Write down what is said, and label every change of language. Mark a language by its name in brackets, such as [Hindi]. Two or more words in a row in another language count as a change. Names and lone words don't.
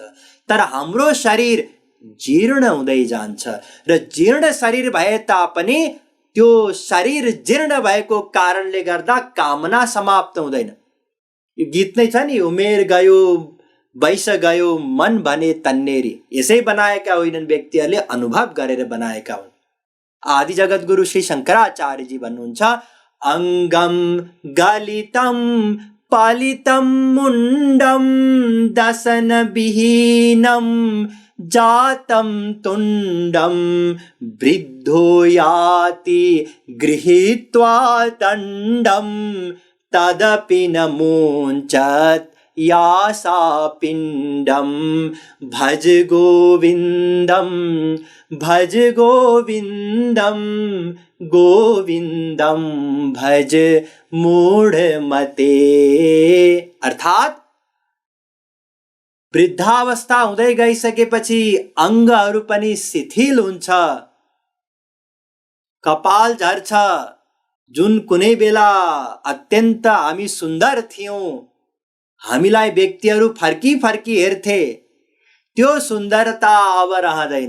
[Nepali] तर हाम्रो शरीर जीर्ण हुँदै जान्छ र जीर्ण शरीर भए तापनि त्यो शरीर जीर्ण भएको कारणले गर्दा कामना समाप्त हुँदैन। यो गीत नै छ नि, उमेर गयो वैश गयो मन भने तन्नेरी। यसै बनाएका होइनन्, व्यक्तिहरूले अनुभव गरेर बनाएका हुन्। आदि जगत गुरु श्री शंकराचार्यजी भन्नुहुन्छ, [Sanskrit] अंगम गलितम पालितम मुंडम दसन विहीनम जातम तुंडम वृद्धो याति गृहीत्वा दंडम तदपि न मुंचत यासा पिंडम भज गोविंदम भज गोविंदम गोविंदम भज मूढ़मते। [Nepali] अर्थात वृद्धावस्था हुँदै गइसकेपछि अङ्गहरू पनि शिथिल हुन्छ, कपाल झर्छ। जुन कुनै बेला अत्यन्त हामी सुन्दर थियौं, हामीलाई व्यक्तिहरू फर्की फर्की हेर्थे, त्यो सुन्दरता अब रहँदैन।